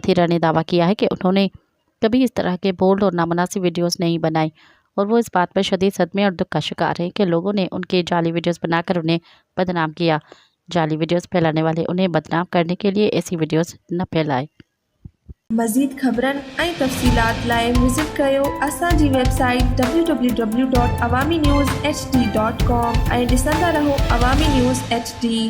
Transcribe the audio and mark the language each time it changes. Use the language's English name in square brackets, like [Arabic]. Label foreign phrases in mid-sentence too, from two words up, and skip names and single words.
[Urdu] متھیرا نے دعویٰ کیا ہے کہ انہوں نے کبھی اس طرح کے بولڈ اور نامناسب ویڈیوز نہیں بنائی، اور وہ اس بات پر شدید صدمے اور دکھ کا شکار ہیں کہ لوگوں نے ان کے جعلی ویڈیوز بنا کر انہیں بدنام کیا۔ جعلی ویڈیوز پھیلانے والے انہیں بدنام کرنے کے لیے ایسی ویڈیوز نہ پھیلائیں۔ [Sindhi] مزید خبرن ऐं तफ़सीलात लाइ विज़िट कयो असांजी वेबसाइट www.awamiNewsHD.com ऐं ॾिसंदा रहो अवामी न्यूज़ HD।